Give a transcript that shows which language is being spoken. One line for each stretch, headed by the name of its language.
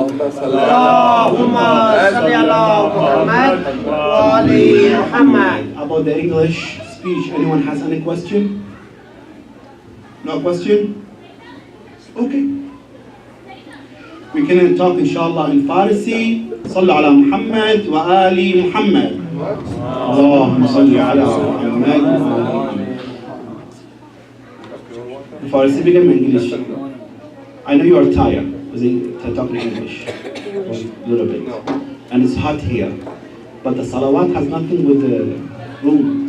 Arabic: اللهم صل على محمد وآل محمد.
English: About the English speech, anyone has any question? No question? Okay. We can talk inshallah in Farsi.
Arabic: صل على محمد وآل محمد. اللهم صل على محمد وآل محمد.
English: Farsi became English. I know you are tired of talking English a little bit, and it's hot here. But the salawat has nothing with the room.